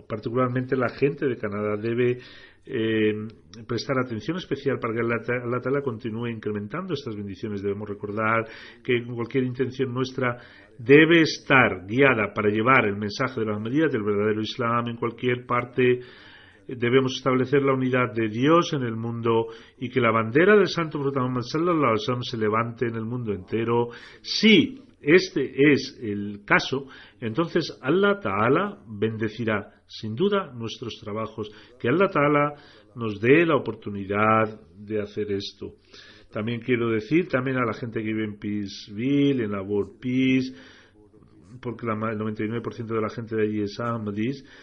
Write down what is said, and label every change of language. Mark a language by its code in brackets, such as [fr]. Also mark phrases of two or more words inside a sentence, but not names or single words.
[es] Particularmente la gente de Canadá debe prestar atención especial para que [ar] الله تعالى [es] continúe incrementando estas bendiciones. Debemos recordar que cualquier intención nuestra debe estar guiada para llevar el mensaje de las medidas del verdadero Islam en cualquier parte. Debemos establecer la unidad de Dios en el mundo y que la bandera del Santo Profeta Muhammad [ar] صلى الله عليه وسلم [es] se levante en el mundo entero. Si este es el caso, entonces [ar] الله تعالى [es] bendecirá sin duda nuestros trabajos. Que [ar] الله تعالى [es] nos dé la oportunidad de hacer esto. También quiero decir también a la gente que vive en Peaceville, en la World Peace, porque el 99% de la gente de allí es Ahmadis.